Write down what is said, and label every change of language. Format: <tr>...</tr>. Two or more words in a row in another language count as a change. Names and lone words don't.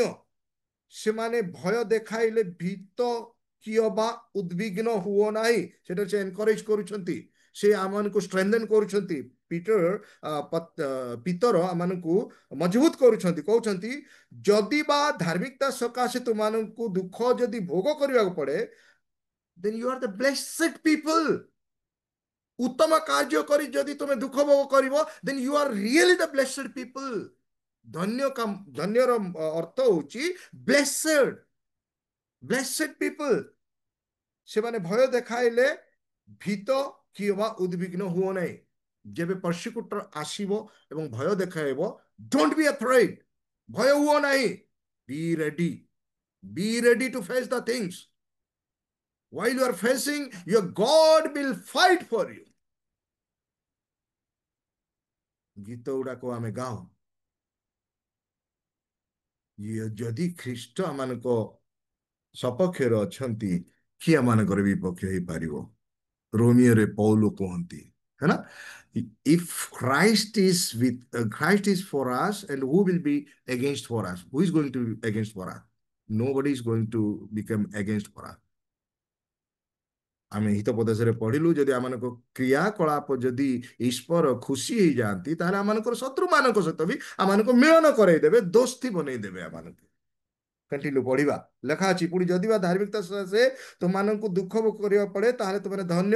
<or>ସେମାନେ ଭୟ ଦେଖାଇଲେ ଭୀତ କିଏ ବା ଉଦ୍ବିଗ୍ନ ହୁଅ ନାହିଁ। ସେଟା ସେ ଏନକରେଜ କରୁଛନ୍ତି, ସେ ଆମମାନଙ୍କୁ ଷ୍ଟ୍ରେନ୍ଥେନ୍ କରୁଛନ୍ତି। ପିତର ଆମମାନଙ୍କୁ ମଜବୁତ କରୁଛନ୍ତି, କହୁଛନ୍ତି ଯଦି ବା ଧାର୍ମିକତା ସକାଶେ ତୁମମାନଙ୍କୁ ଦୁଃଖ ଯଦି ଭୋଗ କରିବାକୁ ପଡେ,</or> <en>then you are the blessed people.</en> <or>ଉତ୍ତମ କାର୍ଯ୍ୟ କରି ଯଦି ତୁମେ ଦୁଃଖ ଭୋଗ କରିବ,</or> <en>then you are really the blessed people.</en> <or>ଧନ୍ୟର ଅର୍ଥ ହଉଛି</or> <en>blessed people.</en> <or>ସେମାନେ ଭୟ ଦେଖାଇଲେ ଭୀତ କିଏ ବା ଉଦ୍ବିଗ୍ନ ହୁଅ ନାହିଁ। ଯେବେ ପର୍ସିକ୍ୟୁଟର ଆସିବ ଏବଂ ଭୟ ଦେଖାଇବ,</or> <en>don't be afraid,</en> <or>ଭୟ ହୁଅ ନାହିଁ।</or> <en>be ready to face the things. While you are facing, your God will fight for you.</en> <or>ଗୀତ ଗୁଡାକ ଆମେ ଗାଉ, ଯଦି ଖ୍ରୀଷ୍ଟ ଆମମାନଙ୍କ ସପକ୍ଷରେ ଅଛନ୍ତି, କିଏ ଆମମାନଙ୍କର ବିପକ୍ଷ ହେଇପାରିବ? ରୋମିଓରେ ପୌଲ କୁହନ୍ତି,</or> <hi>है ना,</hi> <en>if Christ is for us, and who will be against for us? Who is going to be against for us? Nobody is going to become against for us.</en> <or>ଆମେ ହିତୋପଦେଶରେ ପଢିଲୁ, ଯଦି ଆମମାନଙ୍କ କ୍ରିୟାକଳାପ ଯଦି ଈଶ୍ୱର ଖୁସି ହେଇଯାଆନ୍ତି, ତାହେଲେ ଆମମାନଙ୍କର ଶତ୍ରୁମାନଙ୍କ ସହିତ ବି ଆମମାନଙ୍କୁ ମିଳନ କରାଇଦେବେ, ଦୋସ୍ତି ବନେଇଦେବେ ଆମମାନଙ୍କୁ। କଣ୍ଟିନ୍ୟୁ ପଢିବା। ଲେଖା ଅଛି ପୁଣି ଯଦି ବା ଧାର୍ମିକତା ସକାଶେ ତୁମମାନଙ୍କୁ ଦୁଃଖ ଭୋଗ କରିବାକୁ ପଡେ, ତାହେଲେ ତୁମେ ଧନ୍ୟ।</or>